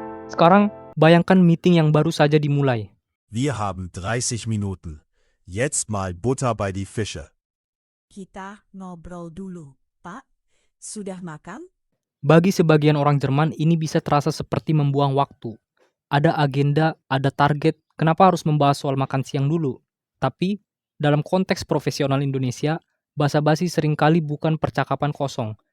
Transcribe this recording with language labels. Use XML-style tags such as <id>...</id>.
<id>Sekarang, bayangkan meeting yang baru saja dimulai.</id> <de>Wir haben 30 Minuten. Jetzt mal Butter bei die Fische.</de> <id>Kita ngobrol dulu, Pak. Sudah makan? Bagi sebagian orang Jerman, ini bisa terasa seperti membuang waktu. Ada agenda, ada target, kenapa harus membahas soal makan siang dulu? Tapi, dalam konteks profesional Indonesia, basa-basi seringkali bukan percakapan kosong.</id>